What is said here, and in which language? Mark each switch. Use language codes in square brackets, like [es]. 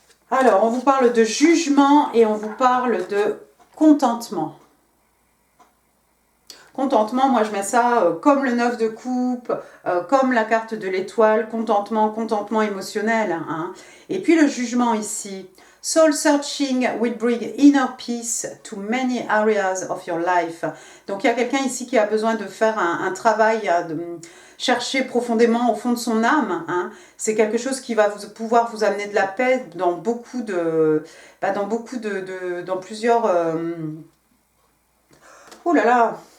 [fr] Alors, on vous parle de jugement et on vous parle de contentement. Contentement, moi je mets ça comme le 9 de coupe, comme la carte de l'étoile, contentement émotionnel. Hein. Et puis le jugement ici. [en] Soul searching will bring inner peace to many areas of your life. [fr] Donc il y a quelqu'un ici qui a besoin de faire un travail, de chercher profondément au fond de son âme. Hein. C'est quelque chose qui va pouvoir vous amener de la paix dans dans plusieurs... Oh là là!